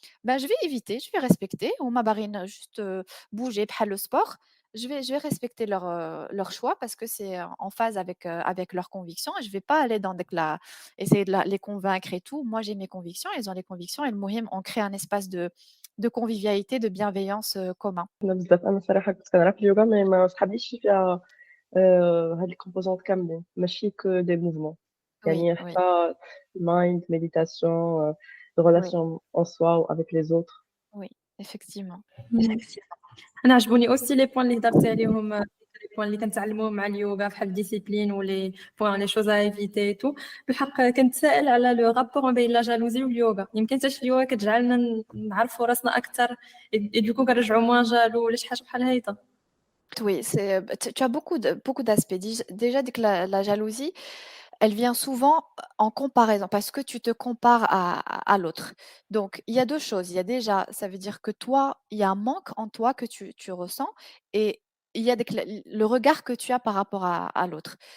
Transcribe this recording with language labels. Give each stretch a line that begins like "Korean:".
French: Ben, je vais éviter, je vais respecter.
Arabic: هُما باغيين
French: juste, bouger بحال le sport. Je vais respecter leur choix parce que c'est en phase avec leurs convictions et je vais pas aller dans essayer de les convaincre et tout. Moi, j'ai mes convictions, ils ont les convictions et le مهم on crée un espace de convivialité, de bienveillance, commun.
Arabic: أنا بزاف أنا الصراحة كنت كنلعب اليوغا مي ما صحابنيش فيها هاد الcomposantes كاملين ماشي
French: que des mouvements Oui,
Arabic: يعني
French: oui, حتى mind, méditation, oui, relation en soi ou avec les autres. oui, effectivement. إمم.
Arabic: أنا عجبوني aussi
French: les points اللي درتي عليهم les points اللي كنتعلموهم مع اليوغا بحال الdiscipline و les points les choses à éviter et tout.
Arabic: بالحق كنتسائل على le rapport ما بين la jalousie واليوغا. يمكن حتى شي اليوغا كتجعلنا نعرفوا راسنا أكثر
French: et du coup
Arabic: كنرجعوا
French: moins jaloux
Arabic: ولا شي حاجة بحال هايطة.
French: Oui, bah, tu as beaucoup d'aspects. Déjà, dès que la jalousie, elle vient souvent en comparaison parce que tu te compares à l'autre. Donc, il y a 2 choses. Il y a déjà, ça veut dire que toi, il y a un manque en toi que tu ressens et il y a le regard que tu as par rapport à l'autre.